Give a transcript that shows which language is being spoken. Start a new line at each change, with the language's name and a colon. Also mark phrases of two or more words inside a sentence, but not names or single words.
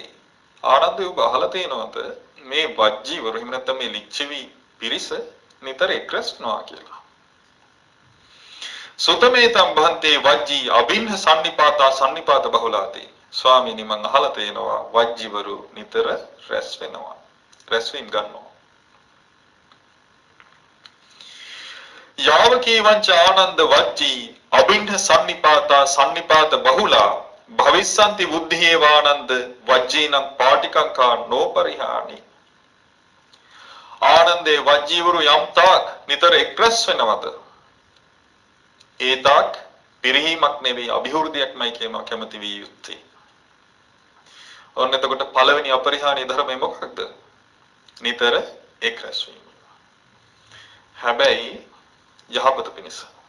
Sinhala: ආනන්ද ඔබ අහලා තියෙනවද මේ වජ්ජීවරු එහෙම නැත්නම් මේ ලිච්ඡවි පිරිස නිතර එක්රස්නවා කියලා.
Pali: සුතමේතම් භන්තේ වජ්ජී අබින්හ සම්නිපාත බහුලාති.
Sinhala: ස්වාමීනි මං අහලා තියෙනවා වජ්ජීවරු නිතර රැස් වෙනවා. රැස්වීම් ගන්නවා.
Pali: යාවකීවංච ආනන්ද වච්චී අබින්හ සම්නිපාත බහුලා භවිස්සන්ති බුද්ධියේ වානන්ද වජ්ජීනම් පාටිකංකා නොපරිහානි.
Sinhala: ආනන්දේ වජ්ජීවරු යම් තාක් නිතර එක්රැස් වෙනවද? ඒ තාක් පිරිහීමක් නෙවෙයි අභිවෘද්ධියක්මයි කියනවා කැමති විය යුත්තේ. ඔන්න එතකොට පළවෙනි අපරිහානීය ධර්මය මොකක්ද? නිතර එක්රැස් වීම. හැබැයි යහපත පිණිස.